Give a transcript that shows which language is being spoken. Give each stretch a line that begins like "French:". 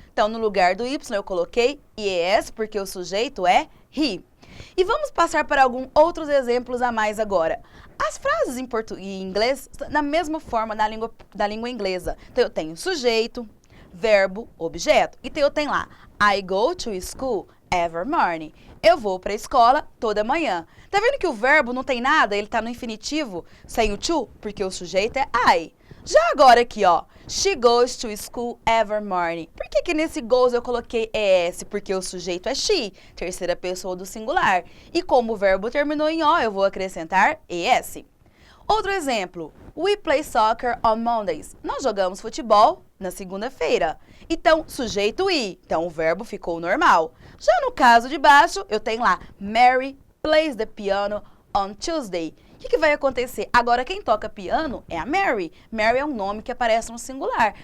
Portuguese: Então, no lugar do Y eu coloquei IES porque o sujeito é he. E vamos passar para alguns outros exemplos a mais agora. As frases em português e inglês, da mesma forma da língua inglesa. Então, eu tenho sujeito, verbo, objeto. Então, eu tenho lá,
English: I go to school every morning.
Portuguese: Eu vou para a escola toda manhã. Tá vendo que o verbo não tem nada? Ele tá no infinitivo sem o to, porque o sujeito é I. Já agora aqui, ó,
English: she goes to school every morning.
Portuguese: Por que nesse goes eu coloquei ES? Porque o sujeito é she, terceira pessoa do singular. E como o verbo terminou em O, eu vou acrescentar ES. Outro exemplo,
English: we play soccer on Mondays.
Portuguese: Nós jogamos futebol na segunda-feira. Então, sujeito I. Então, o verbo ficou normal. Já no caso de baixo, eu tenho lá,
English: Mary plays the piano on Tuesday.
Portuguese: O que vai acontecer? Agora, quem toca piano é a Mary. Mary é um nome que aparece no singular.